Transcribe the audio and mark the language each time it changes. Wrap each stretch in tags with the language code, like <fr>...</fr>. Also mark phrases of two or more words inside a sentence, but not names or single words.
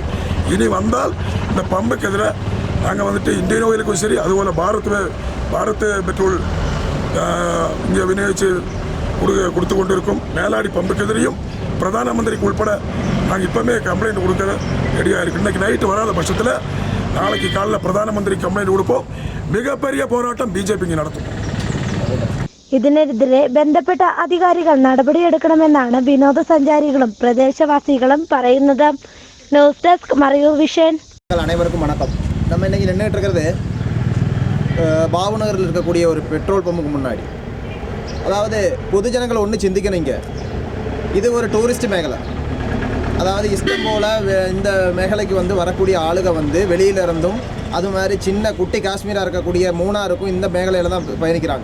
<ta>இனி வந்தால் இந்த பம்புக்கு எதிராக நாங்கள் வந்துட்டு இந்தியன் ஆயிலுக்கும் சரி, அதுபோல் பாரத் பெட்ரோல் இங்கே விநியோகித்து கொடுத்து கொண்டு இருக்கும் மேலாடி பம்புக்கு எதிரையும் பிரதான மந்திரிக்கு உட்பட நாங்கள் இப்போவுமே கம்ப்ளைண்ட் கொடுக்க ரெடியாக இருக்குது. இன்றைக்கி நைட்டு வராத பட்சத்தில் நாளைக்கு காலையில் பிரதான மந்திரி கம்ப்ளைண்ட் கொடுப்போம். மிகப்பெரிய போராட்டம் பிஜேபி നടത്തും.</ta> <ml>ഇതിനെതിരെ ബന്ധപ്പെട്ട അധികാരികൾ നടപടിയെടുക്കണമെന്നാണ് വിനോദസഞ്ചാരികളും പ്രദേശവാസികളും പറയുന്നത്. ന്യൂസ് ഡെസ്ക് മറയൂർ വിഷൻ.</ml> <ta>அனைவருக்கும் வணக்கம். நம்ம இன்றைக்கி நின்றுட்டு இருக்கிறது பாபநகரில் இருக்கக்கூடிய ஒரு பெட்ரோல் பம்புக்கு முன்னாடி. அதாவது பொதுஜனங்களை ஒன்று சிந்திக்கணும். இங்கே இது ஒரு டூரிஸ்ட் மேகலை. அதாவது இஷ்டம் போல் இந்த மேகலைக்கு வந்து வரக்கூடிய ஆளுக வந்து வெளியிலிருந்தும் அது மாதிரி சின்ன குட்டி காஷ்மீராக இருக்கக்கூடிய மூணாருக்கும் இந்த மேகலையில் தான் பயணிக்கிறாங்க.</ta>